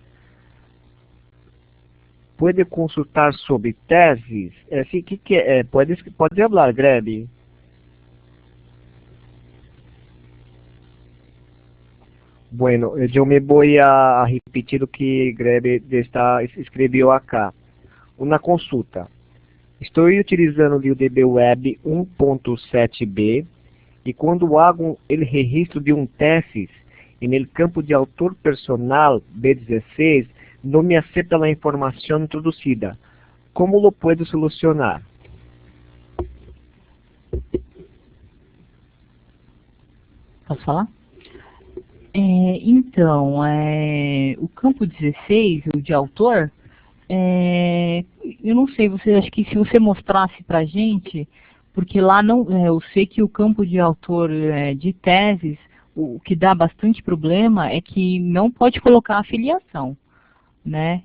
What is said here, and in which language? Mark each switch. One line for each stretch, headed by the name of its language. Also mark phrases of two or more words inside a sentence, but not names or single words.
Spanish: Puede consultar sobre tesis. Sí, pode hablar, Greg. Bueno, yo me voy a repetir lo que Greg escreveu acá.
Portuguese: Uma consulta. Estou utilizando o LiuDB Web 1.7b e quando hago o registro de tesis no campo de autor personal B16, não me aceita a informação introduzida.
Spanish: Como lo puedo solucionar?
Portuguese: Posso falar? Então, o campo 16, o de autor, eu não sei, acho que se você mostrasse para a gente, porque lá não, eu sei que o campo de autor de teses, o que dá bastante problema é que não pode colocar afiliação, né?